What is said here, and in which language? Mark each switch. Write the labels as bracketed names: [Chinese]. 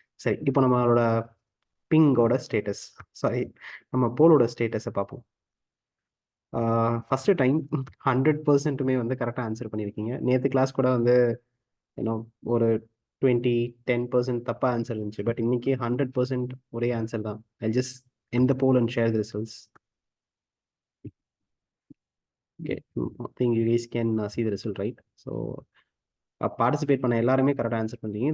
[Tamil] சரி, இப்போ நம்மளோட பிங்கோட ஸ்டேட்டஸ், சாரி நம்ம போலோட ஸ்டேட்டஸை பார்ப்போம். ஃபஸ்ட்டு டைம் 100%மே வந்து கரெக்டாக ஆன்சர் பண்ணியிருக்கீங்க. நேற்று கிளாஸ் கூட வந்து ஏன்னோ ஒரு 10% தப்பாக ஆன்சர் இருந்துச்சு. பட் இன்னைக்கு 100% ஒரே ஆன்சர் தான். [English] I just end the poll and share the results. Okay, I think you guys can see the result, right? [Tamil] So participate பண்ண எல்லாருமே கரெக்டாக ஆன்சர் பண்ணுறீங்க.